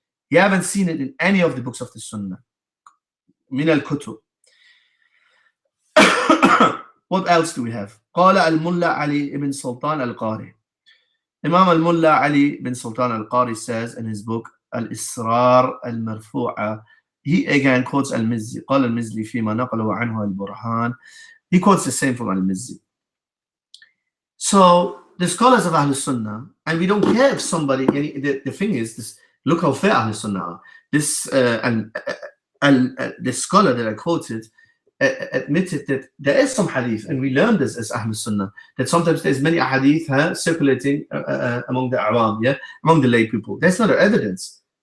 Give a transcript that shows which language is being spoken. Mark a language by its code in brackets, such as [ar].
[en] You haven't seen it in any of the books of the Sunnah. Min al-Kutub. What else do we have? [ar] قال [en] الملا علي ibn Sultan al-Qari. Imam al-Mullah Ali bin Sultan al-Qari says in his book Al-Israr al-Marfu'a, he again quotes al-Mizzi. [ar] قال المزي فيما نقله عنه البرهان. [en] He quotes the same from al-Mizzi. So the scholars of Ahl Sunnah, and we don't care if somebody, the thing is, this, look how fair Ahl Sunnah are. This the scholar that I quoted admitted that there is some hadith, and we learned this as Ahl Sunnah, that sometimes there's many hadith circulating among the awam, among the lay people. That's not evidence.